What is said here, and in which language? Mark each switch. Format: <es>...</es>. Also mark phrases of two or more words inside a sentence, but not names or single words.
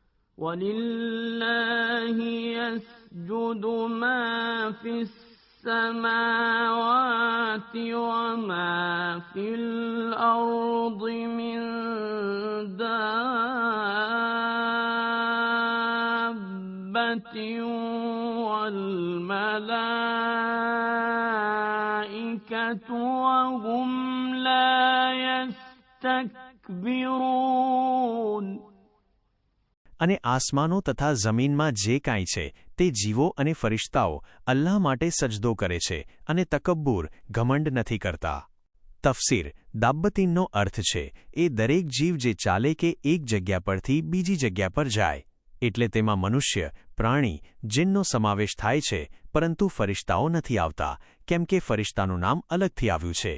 <ar>وَلِلَّهِ يَسْجُدُ مَا فِي السَّمَاوَاتِ وَمَا فِي الْأَرْضِ مِن دَابَّةٍ وَالْمَلَائِكَةُ وَهُمْ لَا يَسْتَكْبِرُونَ.</ar> <gu>અને આસમાનો તથા જમીનમાં જે કાંઈ છે તે જીવો અને ફરિશ્તાઓ અલ્લાહ માટે સજદો કરે છે અને તકબ્બુર ઘમંડ નથી કરતા. તફસીર દાબ્બતીનનો અર્થ છે એ દરેક જીવ જે ચાલે કે એક જગ્યા પરથી બીજી જગ્યા પર જાય, એટલે તેમાં મનુષ્ય, પ્રાણી, જીનનો સમાવેશ થાય છે, પરંતુ ફરિશ્તાઓ નથી આવતા, કેમ કે ફરિશ્તાનું નામ અલગથી આવ્યું છે.</gu>